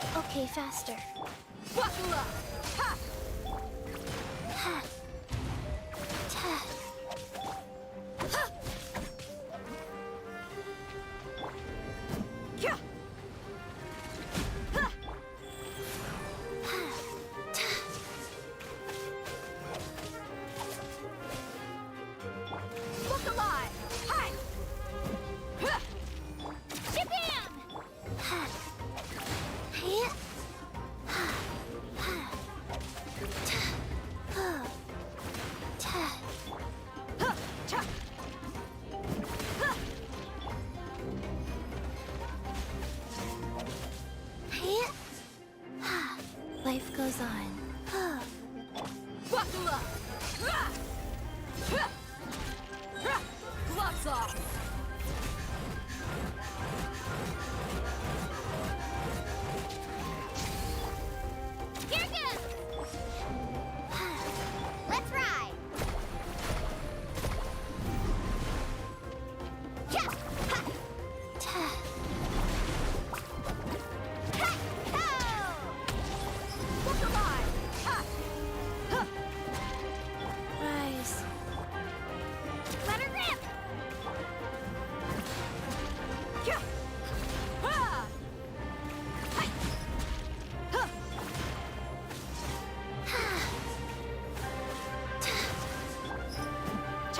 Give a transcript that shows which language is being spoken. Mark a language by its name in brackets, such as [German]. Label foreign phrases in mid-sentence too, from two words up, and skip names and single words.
[English] Okay, faster. Buckle up! Ha! Ha. Ta. Ha! Kya! Ha! Look alive! Hi! Ha! Japan! Ha. Hey. Ha. Ha. Ta. Oh. Ta. Ha! Cha! Ha! Hey. Ha. Life goes on. Oh. Buckle up! Ha! Ha! Ha! Gloves off! Here goes! Let's ride! Ja! Ha! Ta. Ha! Ho! Look alive! Ha! Ha! Rise. Let her rip! Kya! Ha! Hi! Ha! Cha!